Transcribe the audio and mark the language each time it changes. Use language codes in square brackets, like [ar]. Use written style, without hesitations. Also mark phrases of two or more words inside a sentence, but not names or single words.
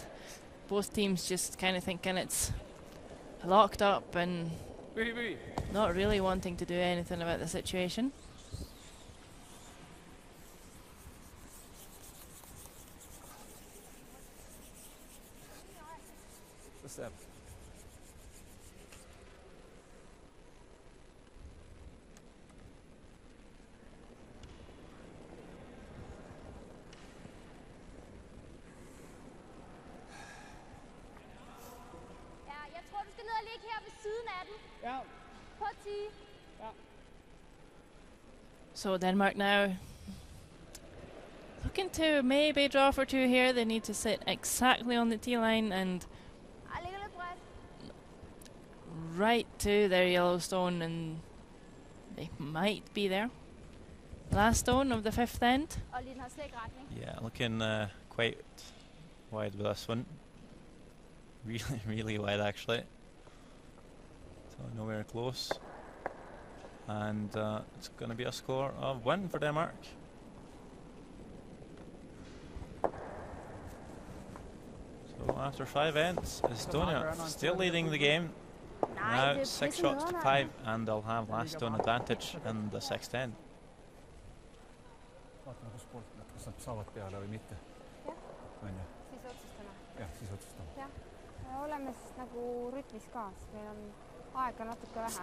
[en] Both teams just kind of thinking it's locked up and not really wanting to do anything about the situation. Step. [da] Ja, jeg tror, du skal ned og ligge her ved siden af den. Ja. På 10. Ja. [en] So Denmark now looking to maybe draw for two here. They need to sit exactly on the tee line and [da] Ej, ligger lidt bredt. [en] right to their yellow stone, and they might be there. Last stone of the fifth end. [da] Og lige den har slet ikke retning. [en] Yeah, looking quite wide with this one. Really wide actually. So nowhere close. And it's going to be a score of 1 for Denmark. So after 5 ends, Estonia still leading the game. [da] Nej, [en] Now [da] det 6 pisse [en] shots to [da] nederen. [en] 5, and they'll have last stone advantage in the 6th end. [et] Vaatame, kus poolt nad, kas nad saavad peale või mitte. On ju? Siis otsustame. Jah, siis otsustame. Jah, me oleme siis nagu rütmis ka, sest meil on aega natuke vähe.